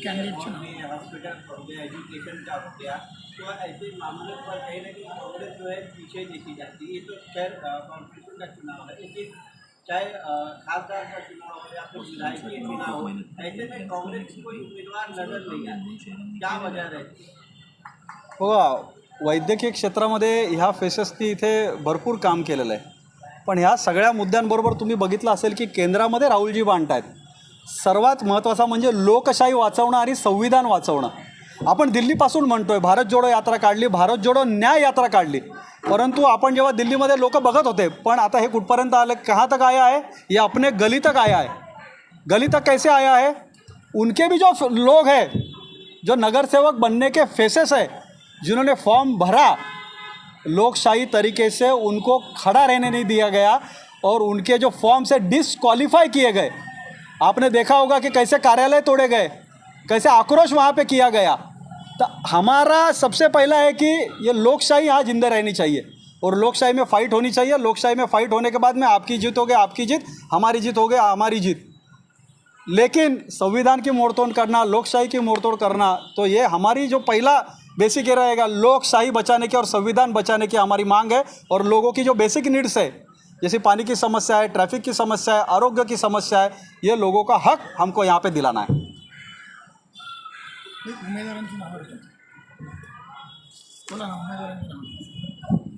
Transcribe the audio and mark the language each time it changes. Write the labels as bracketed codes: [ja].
[hi] Hospital हो गया, education का हो गया, तो ऐसे मामले पर कहीं ना कहीं कांग्रेस जो है पीछे देखी जाती है। ये तो खैर कॉर्पोरेशन का चुनाव है, लेकिन चाहे खासदार का चुनाव हो या फिर विधायकी चुनाव हो, ऐसे में कांग्रेस की कोई उम्मीदवार नजर नहीं आती, क्या वजह रहती है? [mr] बघा, वैद्यकीय क्षेत्रामध्ये ह्या फेसेसनी इथे भरपूर काम केलेलं आहे, पण ह्या सगळ्या मुद्द्यांबरोबर तुम्ही बघितलं असेल की केंद्रामध्ये राहुलजी बांट आहेत। सर्वात महत्त्वाचा म्हणजे लोकशाही वाचवणं आणि संविधान वाचवणं। आपण दिल्लीपासून म्हणतोय भारत जोडो यात्रा काढली, भारत जोडो न्याय यात्रा काढली, परंतु आपण जेव्हा दिल्लीमध्ये लोक बघत होते, पण आता हे कुठपर्यंत आलं, [hi] कहाँ तक आया है, ये अपने गली तक आया है। गली तक कैसे आया है? उनके भी जो लोग हैं, जो नगर सेवक बनने के फेसेस है, जिन्होंने फॉर्म भरा, लोकशाही तरीके से उनको खड़ा रहने नहीं दिया गया और उनके जो फॉर्म से डिसक्वालीफाई किए गए। आपने देखा होगा कि कैसे कार्यालय तोड़े गए, कैसे आक्रोश वहाँ पे किया गया। तो हमारा सबसे पहला है कि ये लोकशाही यहाँ जिंदा रहनी चाहिए और लोकशाही में फ़ाइट होनी चाहिए। लोकशाही में फ़ाइट होने के बाद में आपकी जीत हो गई आपकी जीत, हमारी जीत हो गई हमारी जीत। लेकिन संविधान की मोड़तोड़ करना, लोकशाही की मोड़तोड़ करना, तो ये हमारी जो पहला बेसिक ये रहेगा, लोकशाही बचाने की और संविधान बचाने की हमारी मांग है। और लोगों की जो बेसिक नीड्स है, जैसे पानी की समस्या है, ट्रैफिक की समस्या है, आरोग्य की समस्या है, ये लोगों का हक हमको यहाँ पे दिलाना है। [mr] उमेदवारांची नावं देतो. बोला ना, उमेदवारांची नावं.